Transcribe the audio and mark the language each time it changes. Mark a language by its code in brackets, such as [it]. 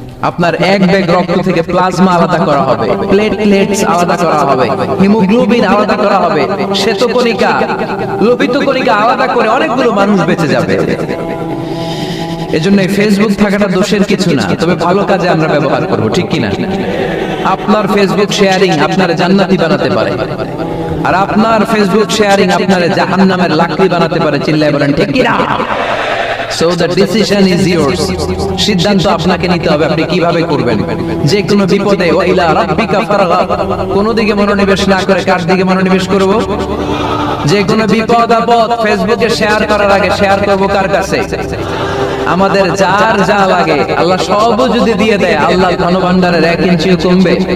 [bn] আপনার এক ব্যাগ রক্ত থেকে প্লাজমা আলাদা করা হবে, প্লেটলেটস আলাদা করা হবে, হিমোগ্লোবিন আলাদা করা হবে, শ্বেতকণিকা, লোহিত কণিকা আলাদা করে অনেকগুলো মানুষ বেঁচে যাবে। এজন্য ফেসবুক থাকাটা দোষের কিছু না, তবে ভালো কাজে আমরা ব্যবহার করব, ঠিক কিনা? আপনার ফেসবুক শেয়ারিং আপনার জান্নাতি বানাতে পারে, আর আপনার ফেসবুক শেয়ারিং আপনার জাহান্নামের লাকড়ি বানাতে পারে। চিল্লায় বলেন ঠিক কিনা? [en] So the decision is yours. [bn] সিদ্ধান্ত আপনাকে নিতে হবে, আপনি কিভাবে করবেন। যে কোনো বিপদে [ar] ওয়াইলা রাব্বিকা ফারগাব, [bn] কোন দিকে মনোনিবেশ না করে কার দিকে মনোনিবেশ করব? যে কোনো বিপদ আপদ ফেসবুকে শেয়ার করার আগে শেয়ার করব কার কাছে? আমাদের যার যা লাগে আল্লাহ সব যদি দিয়ে দেয়, আল্লাহ ধনভাণ্ডারের 1 ইঞ্চিও কমবে।